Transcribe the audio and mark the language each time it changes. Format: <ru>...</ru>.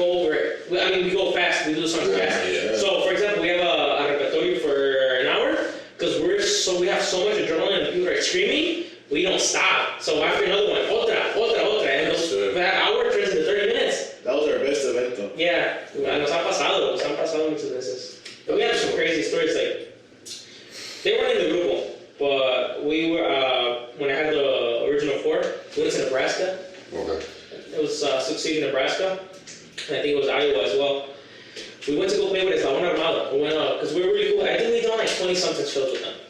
<en>go over it. We go fast, we do the songs fast. Yeah. So, for example, we have a repertorio for an hour, because we have so much adrenaline and people are screaming, we don't stop. So after another one, otra, and that hour turns into 30 minutes. That was our best event though.</en> <es>Yeah, nos han pasado muchas veces.</es> <en>But we have some crazy stories, like, they weren't in the grupo, but we were, when I had the original four, we went to Nebraska. Okay. It was Sioux City, Nebraska, and I think it was Iowa as well. We went to go play with Eslabón Armado. We went because we were really cool. I think we done like 20-something shows with them.</en>